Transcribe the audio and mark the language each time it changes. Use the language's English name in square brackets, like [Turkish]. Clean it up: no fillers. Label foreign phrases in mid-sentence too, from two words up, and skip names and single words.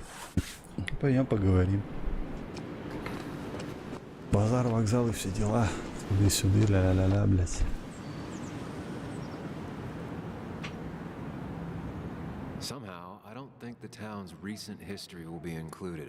[Russian] Пойдем поговорим. Базар, вокзал и все дела. Туды-сюды, ля-ля-ля-ля, блядь. [English] Somehow, I don't think the town's recent history will be included.